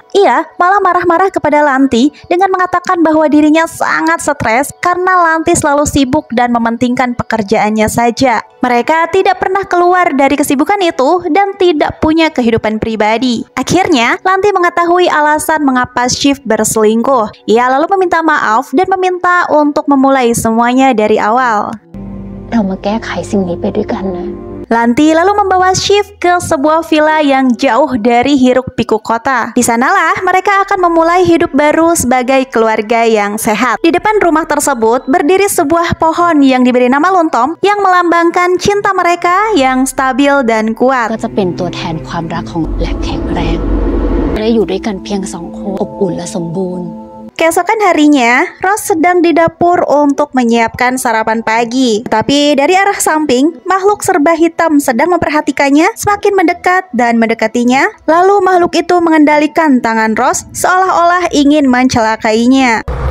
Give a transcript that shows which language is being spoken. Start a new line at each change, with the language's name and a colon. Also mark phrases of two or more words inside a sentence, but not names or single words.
Indonesian: Ia malah marah-marah kepada Lanti dengan mengatakan bahwa dirinya sangat stres karena Lanti selalu sibuk dan mementingkan pekerjaannya saja. Mereka tidak pernah keluar dari kesibukan itu dan tidak punya kehidupan pribadi. Akhirnya, Lanti mengetahui alasan mengapa Shiv berselingkuh. Ia lalu meminta maaf dan meminta untuk memulai semuanya dari awal.
Thai: เรามาแก้ไขสิ่งนี้ไปด้วยกันนะ
Indonesian: Lanti lalu membawa Shiv ke sebuah villa yang jauh dari hiruk-pikuk kota. Di sanalah mereka akan memulai hidup baru sebagai keluarga yang sehat. Di depan rumah tersebut berdiri sebuah pohon yang diberi nama Luntom yang melambangkan cinta mereka yang stabil dan kuat.
Thai: ก็จะเป็นตัวแทนความรักของและแข็งแรงและอยู่ด้วยกันเพียง2 คนอบอุ่นและสมบูรณ์
Indonesian: Keesokan harinya, Ross sedang di dapur untuk menyiapkan sarapan pagi. Tapi dari arah samping, makhluk serba hitam sedang memperhatikannya, semakin mendekat dan mendekatinya. Lalu makhluk itu mengendalikan tangan Ross seolah-olah ingin mencelakainya.